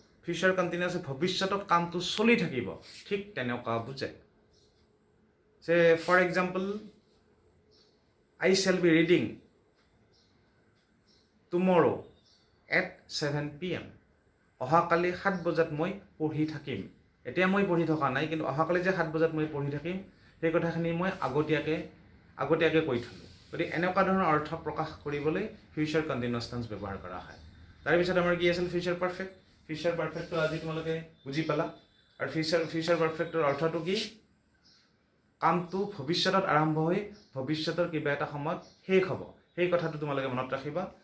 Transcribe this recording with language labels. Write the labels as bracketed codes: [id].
[as] Future কণ্টিনিউৱাছে ভৱিষ্যতত কামটো চলি থাকিব, ঠিক তেনেকুৱা বুজায়। [en] যে for example, I shall be reading tomorrow at 7 PM। [as] অহাকালি 7 বজাত মই পঢ়ি থাকিম। এতিয়া মই পঢ়ি থকা নাই, কিন্তু অহাকালি যে 7 বজাত মই পঢ়ি থাকিম, সেই কথাখিনি মই আগতীয়াকৈ কৈ থ'লোঁ। গতিকে এনেকুৱা ধৰণৰ অৰ্থ প্ৰকাশ কৰিবলৈ ফিউচাৰ কণ্টিনিউৱাছ টেন্স ব্যৱহাৰ কৰা হয়। তাৰপিছত আমাৰ কি আছিল? Future perfect. ফিউচাৰ পাৰফেক্টটো আজি তোমালোকে বুজি পালা। আৰু ফিউচাৰ পাৰফেক্টৰ অৰ্থটো কি? কামটো ভৱিষ্যতত আৰম্ভ হৈ ভৱিষ্যতৰ কিবা এটা সময়ত শেষ হ'ব, সেই কথাটো তোমালোকে মনত ৰাখিবা।